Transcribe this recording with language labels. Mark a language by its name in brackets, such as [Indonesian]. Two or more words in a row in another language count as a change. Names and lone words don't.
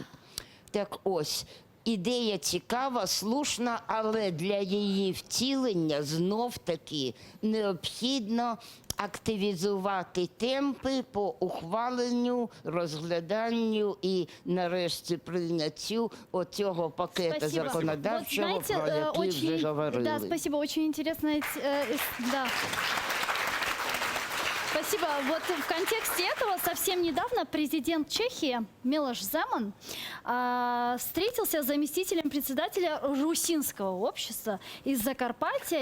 [Ukrainian] Так ось, ідея цікава, слушна, але для її втілення знов-таки необхідно активізувати темпи по ухваленню, розгляданню і, нарешті, прийняттю оцього пакета законодавчого, [Russian] Вот, [Ukrainian] про [Russian] знаете, [Ukrainian] який вже говорили. [Russian] Да, спасибо, очень интересно. Да. Спасибо. Вот в контексте этого совсем недавно президент Чехии Милош Земан встретился с заместителем председателя Русинского общества из Закарпатья.